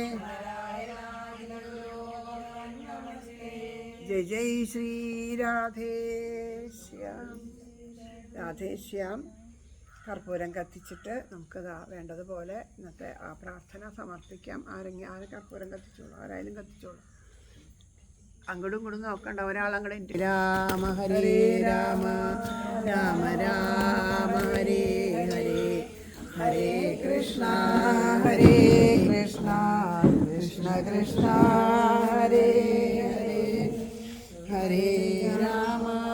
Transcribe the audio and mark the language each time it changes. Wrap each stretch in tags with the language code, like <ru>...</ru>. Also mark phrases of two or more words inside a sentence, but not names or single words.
<ml>ജയ് ജയ് ശ്രീ രാധേശ്യാം. കർപ്പൂരം കത്തിച്ചിട്ട് നമുക്കതാ വേണ്ടതുപോലെ ഇന്നത്തെ ആ പ്രാർത്ഥന സമർപ്പിക്കാം. ആരെ കർപ്പൂരം കത്തിച്ചോളൂ, ആരായാലും കത്തിച്ചോളൂ. അങ്ങോട്ടും ഇങ്ങോട്ടും നോക്കണ്ട, ഒരാളങ്ങടെ രാമ ഹരേ രാമ രാമ രാമ ഹരേ ഹരേ ഹരേ കൃഷ്ണ കൃഷ്ണ കൃഷ്ണ ഹരേ ഹരേ ഹരേ രാമ</ml>